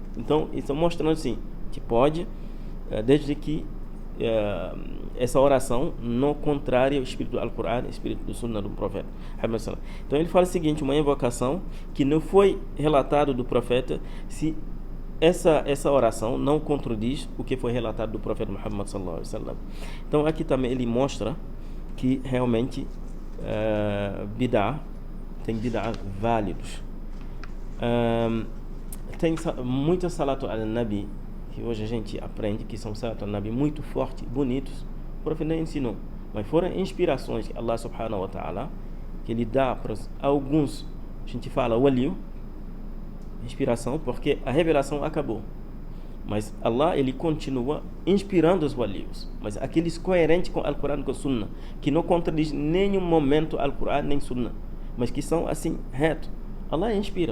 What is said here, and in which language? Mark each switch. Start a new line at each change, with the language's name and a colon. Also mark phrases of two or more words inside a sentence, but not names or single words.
Portuguese: Então isso mostrando assim que pode, desde que essa oração não contrária ao espírito do Alcorão, espírito do Sunnah do profeta. Então ele fala o seguinte: uma invocação que não foi relatado do profeta, se essa oração não contradiz o que foi relatado do profeta Muhammad
Arabic: صلى الله عليه وسلم.
Portuguese: Então aqui também ele mostra que realmente tem bid'ah válidos. Tem muitas
Arabic: صلاة النبي
Portuguese: que hoje a gente aprende que são
Arabic: صلاة النبي
Portuguese: muito fortes, bonitos. O profeta não ensinou, mas foram inspirações que Allah
Arabic: سبحانه وتعالى
Portuguese: que ele dá para alguns. A gente fala waliu, inspiração, porque a revelação acabou, mas Allah ele continua inspirando os walius, mas aqueles coerentes com o Alcorão e com a Sunna, que não contradiz em nenhum momento o Alcorão nem Sunna, mas que são assim reto, Allah inspira.